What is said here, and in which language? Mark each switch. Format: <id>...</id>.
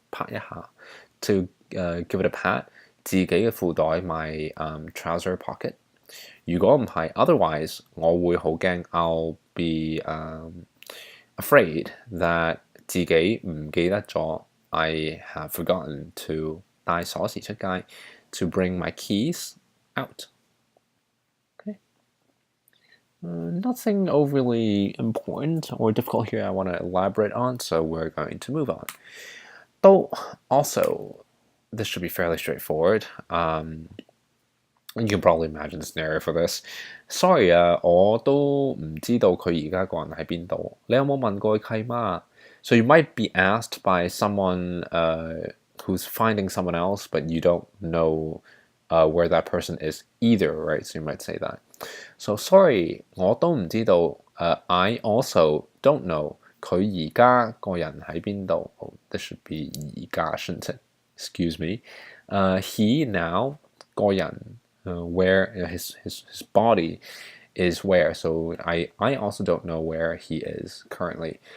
<en>拍一下 to give it a pat 自己嘅褲袋 my trouser pocket 如果唔係 otherwise 我會好驚 I'll be afraid that 自己唔記得咗 I have forgotten to 帶鎖匙出街 to bring my keys out. Okay. Nothing overly important or difficult here I want to elaborate on, so we're going to move on. Though also, this should be fairly straightforward. You can probably imagine the scenario for this.</en> <yue>Sorry 我都唔知道佢而家個人喺邊度。你有冇問過佢契媽？</yue> <en>So you might be asked by someone who's finding someone else, but you don't know where that person is either, right? So you might say that.</en> <yue>So sorry 我都唔知道。 I also don't know 佢而家個人喺邊度。</yue> <en>Oh, this should be 而家 shouldn't it? Excuse me. He now 個人。 Where his body is where. So I also don't know where he is currently.</en>